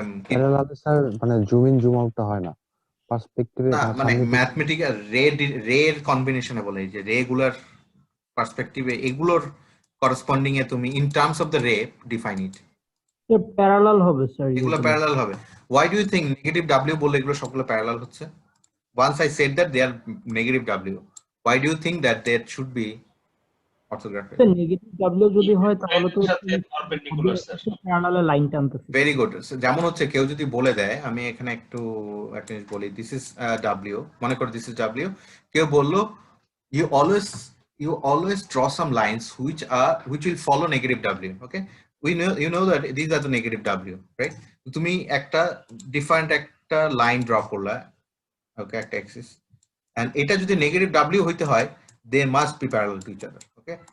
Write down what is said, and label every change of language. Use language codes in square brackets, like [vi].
[bn] Parallel sir মানে zoom in zoom আউটটা হয় না, পার্সপেক্টিভে না মানে ম্যাথমেটিক্যাল রে এর কম্বিনেশনে বলে, যে রে গুলার পার্সপেক্টিভে এগুলোর করেসপন্ডিং এ তুমি ইন টার্মস অফ দ্য রে ডিফাইন ইট। প্যারালাল হবে স্যার, এগুলো প্যারালাল হবে। [en] Why do you think [bn] negative W বলে এগুলো সবগুলো প্যারালাল হচ্ছে? [en] Once I said that they are negative W, why do you think that there should be orthographic? [bn] Negative W যদি হয় তাহলে তো পারপেন্ডিকুলার স্যার। প্যারালালে লাইন টানতেছে। Very good. যেমন হচ্ছে কেউ যদি বলে দেয়, আমি এখানে একটু একটা জিনিস বলি, দিস ইজ W, মনে করো দিস ইজ W, কেউ বললো [en] you always draw some lines which will follow negative W, [bn] okay? [en] You know that these are the negative W, right? [bn] তুমি একটা ডিফারেন্ট একটা লাইন ড্র করলা, ওকে, একটা অ্যাক্সিস, এন্ড এটা যদি নেগেটিভ W হইতে হয়, [en] they must be parallel to each other, [bn] okay?